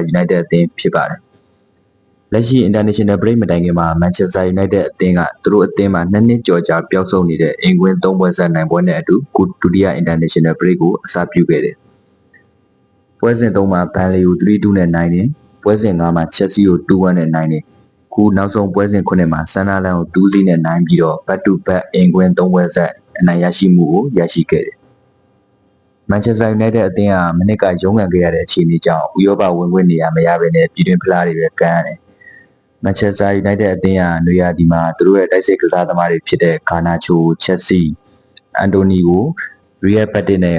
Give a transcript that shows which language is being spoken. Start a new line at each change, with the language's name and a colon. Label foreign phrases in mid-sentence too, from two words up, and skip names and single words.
Burmese: United အသင်းဖြစ်ပါတယ်လက်ရှိ
English: International Break
Burmese: မတိုင်ခင်မှာ Manchester United အသင်းကသူတို့အသင်းမှာ2နှစ်ကျော်ကြာပျောက်ဆုံးနေတဲ့အင်ကွင်း3ပွဲဆက်နိုင်ပွဲနဲ့အတူဒုတိယ
English: International Break
Burmese: ကိုအစပြုခဲ့တယ်ပွဲစဉ်3မှာဘန်လီကို 3-2 နဲ့နိုင်တယ်ပွဲစဉ်5မှာ Chelsea ကို 2-1 နဲ့နိုင်တယ်ခုနောက်ဆုံးပွဲစဉ်9မှာ Sunderland ကို 2-0 နဲ့နိုင်ပြီးတော့
English: back to back
Burmese: အင်ကွင်း3ပွဲဆက်အနိုင်ရရှိမှုကိုရရှိခဲ့တယ် Manchester United အသင်းကမနစ်ကရုန်းကန်ခဲ့ရတဲ့အခြေအနေကြောင့်ဥရောပဝင်ခွင့်နေရာမရဘဲနဲ့ပြည်တွင်းဖလားတွေပဲကန်ရတယ် Manchester United အသင်းကနွေရာသီမှာသူတို့ရဲ့တိုက်စစ်ကစားသမားတွေဖြစ်တဲ့ Garnacho, Chelsea, Anthony ကို Real Betis နဲ့